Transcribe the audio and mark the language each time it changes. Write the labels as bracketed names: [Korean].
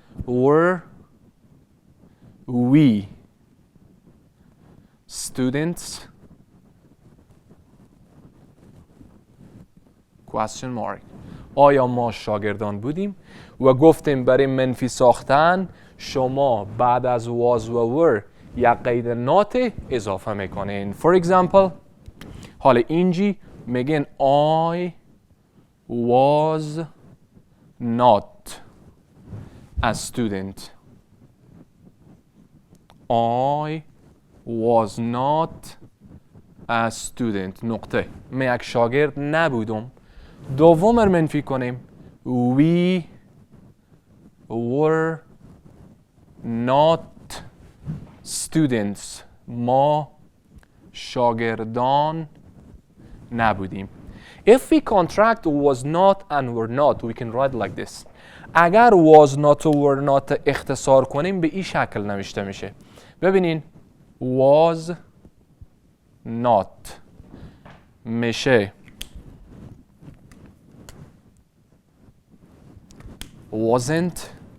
[English] Were we students? Question mark. [Persian] آیا ما شاگردان بودیم؟ و گفتیم برای منفی ساختن شما بعد از was و were یک قید نات اضافه میکنین. [English] For example [Persian] حالا اینجی میگن [English] I was not a student. I was not a student. [Persian] نقطه. من یک شاگرد نبودم. دوم رو منفی کنیم. [English] We were not students. [Persian] ما شاگردان نبودیم. [English] If we contract was not and were not, we can write like this. [Persian] اگر was not و were not اختصار کنیم به این شکل نوشته میشه. ببینین was not میشه wasn't.